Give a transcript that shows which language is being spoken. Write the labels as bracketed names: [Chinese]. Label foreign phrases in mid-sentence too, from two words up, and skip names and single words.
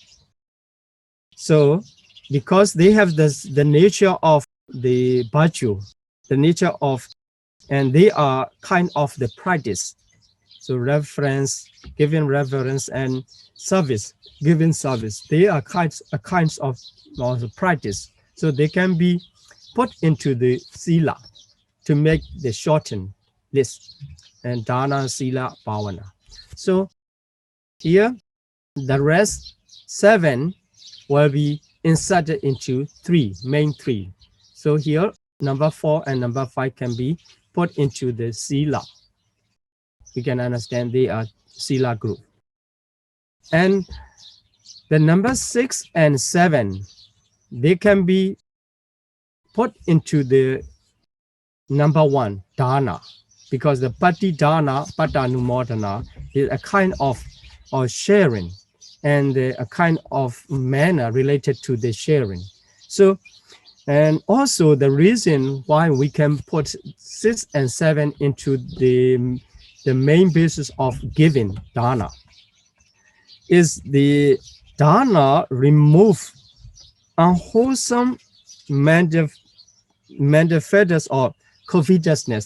[English] So because they have the nature of the virtue, the nature of, and they are kind of the practice. So reverence, giving reverence, and service, giving service, they are kinds of practice. So they can be put into the sila to make the shortened list, and [Pali] dana, sila, bhavana. [English] So here the rest 7 will be inserted into 3, main 3. So here number 4 and number 5 can be put into the sila. We can understand they are sila group. And the number 6 and 7, they can be put into the number 1, dana, because the [Pali] pati dana, patanumodana [English] is a kind of sharing, and a kind of manner related to the sharing. So, and also the reason why we can put 6 and 7 into the main basis of giving dana is the dana remove unwholesome manifestos or covetousness.